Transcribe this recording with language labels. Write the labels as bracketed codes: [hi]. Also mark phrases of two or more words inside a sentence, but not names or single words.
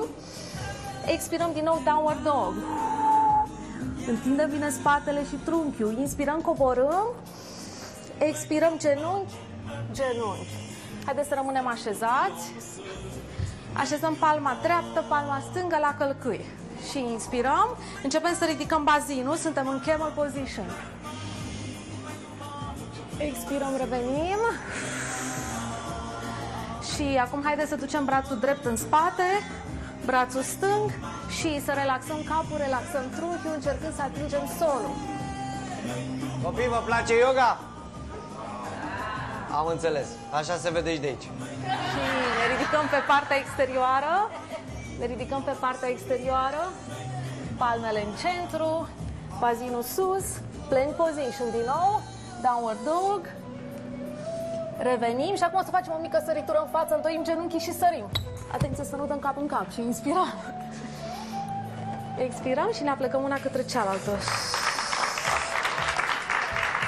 [ro] Expirăm din nou, [en] downward dog. [ro] Întindem bine spatele și trunchiul. Inspirăm, coborâm. Expirăm, genunchi, genunchi. Haideți să rămânem așezați. Așezăm palma dreaptă, palma stângă la călcâi. Și inspirăm. Începem să ridicăm bazinul. Suntem în [en] camel position. [ro] Expirăm, revenim. Și acum haideți să ducem brațul drept în spate, brațul stâng și să relaxăm capul, relaxăm trunchiul, încercând să atingem solul. Copii, vă place yoga? Am înțeles. Așa se vede și de aici. Și ne ridicăm pe partea exterioară. Ne ridicăm pe partea exterioară. Palmele în centru, bazinul sus, [en] plank position [ro] din nou, [en] downward dog. [ro] Revenim și acum o să facem o mică săritură în față, întoim genunchii și sărim. Atenție să nu dăm cap în cap și inspirăm. Expirăm și ne aplecăm una către cealaltă.